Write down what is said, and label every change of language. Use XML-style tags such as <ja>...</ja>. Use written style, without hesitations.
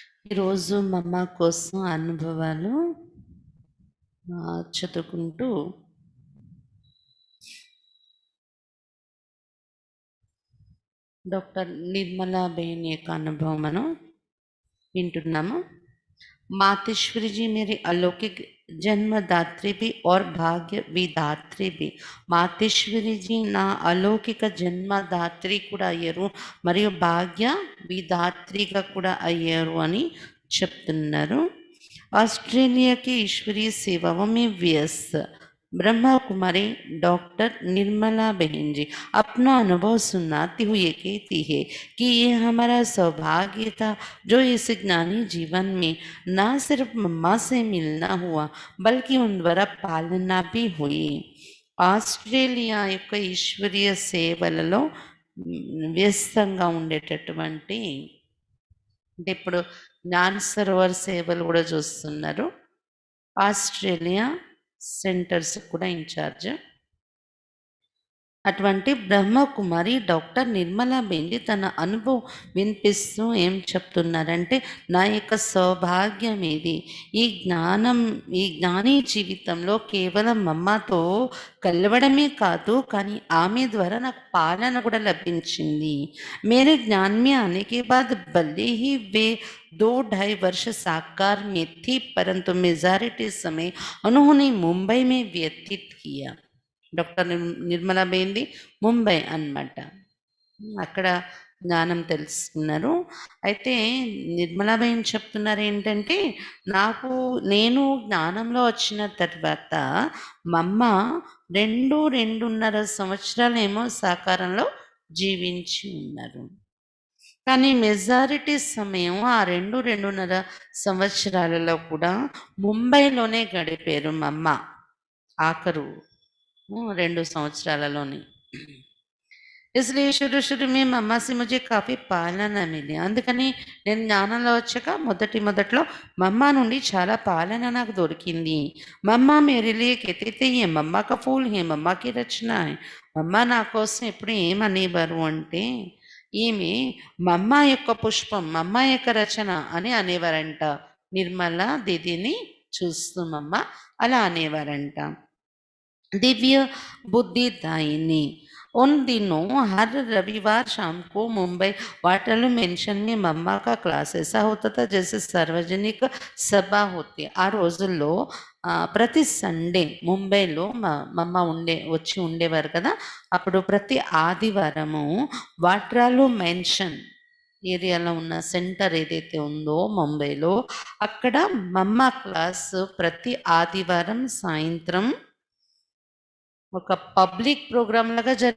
<te>ఈరోజు మమ్మ కోసం అనుభవాలు చదువుకుంటూ డాక్టర్ నిర్మలా బేన్ యొక్క అనుభవం మనం వింటున్నాము.</te> <hi>मातेश्वरी जी मेरी अलौकिक जन्मदात्री भी और भाग्य विधात्री भी.</hi> <te>మాతేశ్వరి జీ నా అలౌకిక జన్మదాత్రి కూడా అయ్యారు, మరియు భాగ్య విధాత్రిగా కూడా అయ్యారు అని చెప్తున్నారు.</te> <hi>ऑस्ट्रेलिया की ईश्वरीय सेवाओं में व्यस्त ब्रह्मा कुमारी डॉक्टर निर्मला बहन जी अपना अनुभव सुनाती हुए कहती है कि ये हमारा सौभाग्य था जो इस ज्ञानी जीवन में न सिर्फ मम्मा से मिलना हुआ बल्कि उन द्वारा पालना भी हुई.</hi> <te>ఆస్ట్రేలియా యొక్క ఈశ్వరీయ సేవలలో వ్యస్తంగా ఉండేటటువంటి, అంటే ఇప్పుడు జ్ఞాన సరోవర్ సేవలు కూడా చూస్తున్నారు. ఆస్ట్రేలియా సెంటర్స్ కూడా ఇన్ఛార్జ్ అటువంటి బ్రహ్మకుమారి డాక్టర్ నిర్మలా బేండి తన అనుభవం వినిపిస్తూ ఏం చెప్తున్నారంటే, నా యొక్క సౌభాగ్యం ఇది, ఈ జ్ఞాని జీవితంలో కేవలం అమ్మతో కలవడమే కాదు, కానీ ఆమె ద్వారా నాకు పాలన కూడా లభించింది.</te> <hi>मेरे ज्ञान में आने के बाद भले ही वे 2-2.5 वर्ष साकार में थी, परंतु मेजॉरिटी समय उन्होंने मुंबई में व्यतीत किया.</hi> <te>డాక్టర్ నిర్మలా బేంది ముంబై అన్నమాట, అక్కడ జ్ఞానం తెలుసుకున్నారు. అయితే నిర్మలాబేన్ చెప్తున్నారు ఏంటంటే, నేను జ్ఞానంలో వచ్చిన తర్వాత మా అమ్మ 2-2.5 సంవత్సరాలేమో సాకారంలో జీవించి ఉన్నారు. కానీ మెజారిటీ సమయం ఆ 2-2.5 సంవత్సరాలలో కూడా ముంబైలోనే గడిపారు మా అమ్మ. ఆఖరు 2 సంవత్సరాలలోని.</te> <hi>इसलिए शुरू में मम्मा से मुझे काफ़ी పాలన మిలి.</hi> <te>అందుకని నేను జ్ఞానంలో వచ్చాక మొదట్లో మమ్మ నుండి చాలా పాలన నాకు దొరికింది.</te> <hi>మమ్మ मेरे लिए कहते थे ये मम्मा का फूल है, मम्मा की रचना है.</hi> <te>మమ్మ నా కోసం ఎప్పుడు ఏమనేవారు అంటే, ఈమె మమ్మ యొక్క పుష్పం, మమ్మ యొక్క రచన అని అనేవారంట. నిర్మలా దీదీని చూస్తూ మమ్మ అలా అనేవారంట.</te> <hi>दिव्य बुद्धिदायिनी. उन दिनों हर रविवार शाम को मुंबई वाटरलू मेंशन में मम्मा का क्लास ऐसा होता था जैसे सार्वजनिक सभा होती.</hi> <te>आ రోజుల్లో ప్రతి సండే ముంబైలో మమ్మ వచ్చి ఉండేవారు కదా. అప్పుడు ప్రతి ఆదివారము వాట్రాలు మెన్షన్ ఏరియాలో ఉన్న సెంటర్ ఏదైతే ఉందో ముంబైలో, అక్కడ మమ్మ క్లాస్ ప్రతి ఆదివారం సాయంత్రం ఒక పబ్లిక్ ప్రోగ్రామ్ లాగా</te>